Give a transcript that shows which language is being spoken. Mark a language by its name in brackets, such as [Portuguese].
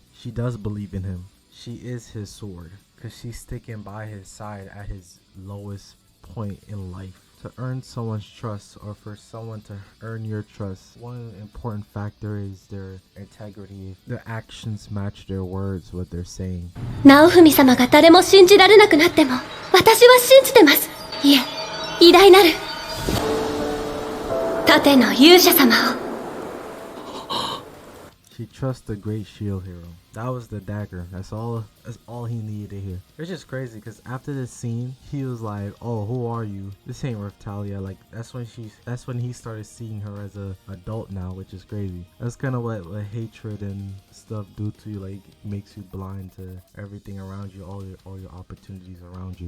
[English] She does believe in him. She is his sword, because she's sticking by his side at his lowest point in life. To earn someone's trust, or for someone to earn your trust, one important factor is their integrity. Their actions match their words, what they're saying. [Japanese] ナオフミ様が誰も信じられなくなっても、私は信じてます。いえ、偉大なる盾の勇者様を。 [English] She trusts the great shield hero. That was the dagger. That's all he needed to hear. It's just crazy because after this scene, he was like, "Oh, who are you? This ain't Raphtalia." Like that's when he started seeing her as a adult now, which is crazy. That's kind of what hatred and stuff do to you. Like makes you blind to everything around you, all your opportunities around you.